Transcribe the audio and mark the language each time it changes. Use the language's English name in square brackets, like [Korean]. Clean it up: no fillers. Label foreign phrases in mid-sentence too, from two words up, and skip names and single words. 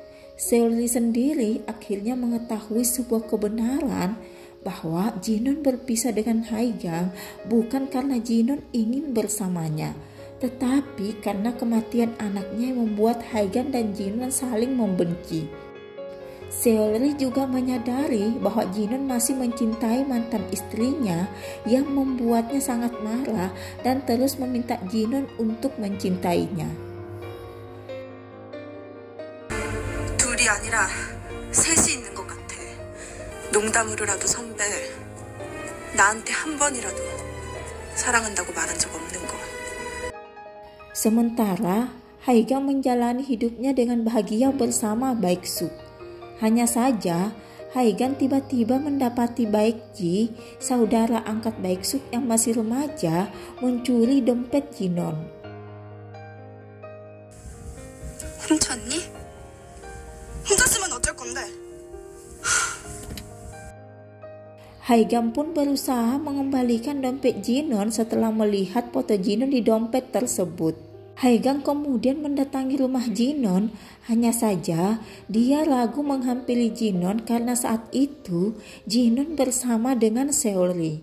[Indonesian] Seolri sendiri akhirnya mengetahui sebuah kebenaran bahwa Jinon berpisah dengan Haigang bukan karena Jinon ingin bersamanya, tetapi karena kematian anaknya yang membuat Haigang dan Jinon saling membenci. Seolri juga menyadari bahwa Jinon masih mencintai mantan istrinya yang membuatnya sangat marah dan terus meminta Jinon untuk mencintainya. [Korean] 둘이 아니라 셋이 있는 것 같아. 농담으로라도 선배, 나한테 한 번이라도 사랑한다고 말한 적 없는 거. [Indonesian] Sementara Haigang menjalani hidupnya dengan bahagia bersama Baek-suk. Hanya saja Haigang tiba-tiba mendapati Baek-ji, saudara angkat Baek-suk yang masih remaja, mencuri dompet Jinon. [Korean] 훔쳤니? 훔쳤으면 어쩔 건데? [Indonesian] Haigang pun berusaha mengembalikan dompet Jinon setelah melihat foto Jinon di dompet tersebut. Haigang kemudian mendatangi rumah Jinon, hanya saja dia ragu menghampiri Jinon karena saat itu Jinon bersama dengan Seolri.